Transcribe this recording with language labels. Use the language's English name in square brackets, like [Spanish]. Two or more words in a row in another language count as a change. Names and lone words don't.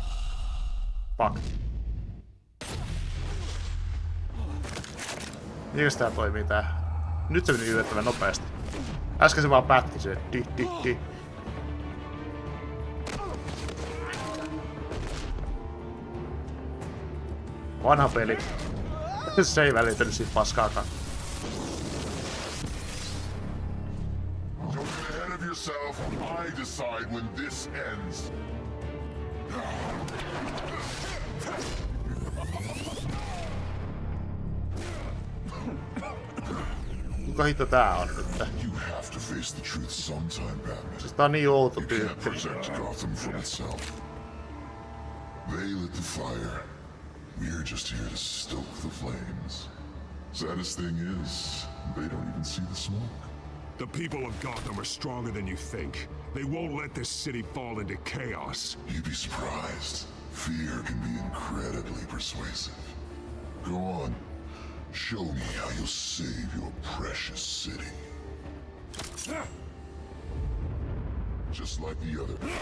[Finnish] Fuck. Mikäs tää toimii tää? Nyt se meni yllättävän nopeasti. Äsken se vaan pätki se. Di. Vanha peli. Se ei välittänyt siitä paskaakaan. [English] Don't get ahead of yourself. I decide when this ends. [Finnish] Kuka hitto tää on nyt? [English] You have to face the truth sometime, Batman. [Finnish] Siis tää on niin outo [English] You [Finnish] tyyppi. [English] can't protect Gotham from itself. They lit the fire. We're just here to stoke the flames. Saddest thing is, they don't even see the smoke. The people of Gotham are stronger than you think. They won't let this city fall into chaos. You'd be surprised. Fear can be incredibly persuasive. Go on. Show me how you'll save your precious city. Just like the other.